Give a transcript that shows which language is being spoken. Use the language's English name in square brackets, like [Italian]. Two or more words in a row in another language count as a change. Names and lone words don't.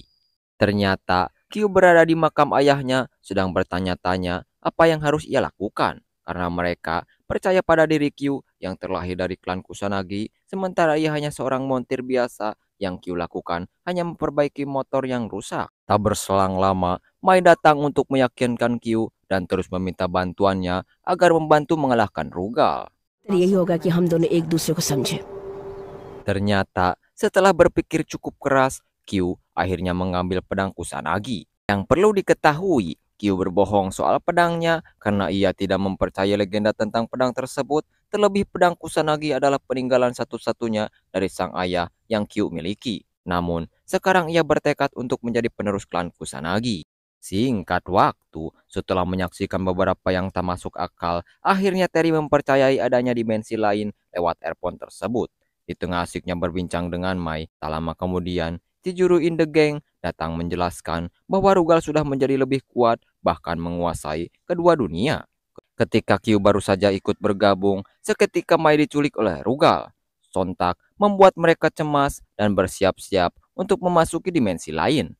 [Indonesian] Ternyata Kyu berada di makam ayahnya sedang bertanya-tanya apa yang harus ia lakukan karena mereka percaya pada diri Kyu yang terlahir dari klan Kusanagi, sementara ia hanya seorang montir biasa. Yang Kyu lakukan hanya memperbaiki motor yang rusak. Tak berselang lama, Mai datang untuk meyakinkan Kyu dan terus meminta bantuannya agar membantu mengalahkan Rugal. [Hindi] यही होगा कि हम दोनों एक दूसरे को समझे। [Indonesian] Ternyata setelah berpikir cukup keras, Q akhirnya mengambil pedang Kusanagi. Yang perlu diketahui, Q berbohong soal pedangnya karena ia tidak mempercayai legenda tentang pedang tersebut. Terlebih pedang Kusanagi adalah peninggalan satu-satunya dari sang ayah yang Q miliki. Namun, sekarang ia bertekad untuk menjadi penerus klan Kusanagi. Singkat waktu, setelah menyaksikan beberapa yang tak masuk akal, akhirnya Terry mempercayai adanya dimensi lain lewat earphone tersebut. Di tengah asiknya berbincang dengan Mai, tak lama kemudian, Chijuru [English] in the Gang [Indonesian] datang menjelaskan bahwa Rugal sudah menjadi lebih kuat, bahkan menguasai kedua dunia. Ketika Q baru saja ikut bergabung, seketika Mai diculik oleh Rugal. Sontak membuat mereka cemas dan bersiap-siap untuk memasuki dimensi lain.